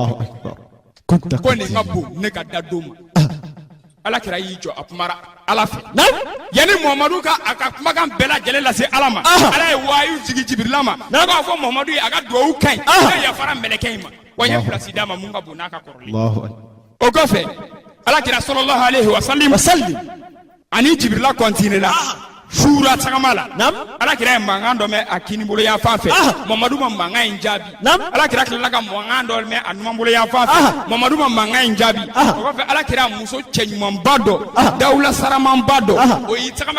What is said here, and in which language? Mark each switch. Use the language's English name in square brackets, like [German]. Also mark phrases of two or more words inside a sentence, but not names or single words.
[Bambara] kun ko nin ka bon ne ka da don ma alakira y'i jɔ a kumara Ala fɛ yanni Muhamadu ka a ka kumakan bɛɛ lajɛlen lase Ala ma Ala ye wayu jigi Jibrila ma n'a b'a fɔ Muhamadu ye a ka duwawu ka ɲi ne yafara mɛlɛkɛ in ma wa n ye pilasi d'a ma mun ka bon n'a ka kɔrɔlen o kɔfɛ alakira [Arabic] صلى الله عليه وسلم [Bambara] ani Jibrila continué la Shura tagama la alakira ye mankan dɔ mɛn a kinibolo yan fan fɛ Muhamadu ma mankan in jaabi alakira tilala ka mankan dɔ mɛn a numanbolo yan fan fɛ Muhamadu ma mankan in jaabi o kɔfɛ alakira muso cɛɲumanba dɔ dawula saramanba dɔ o y'i tagama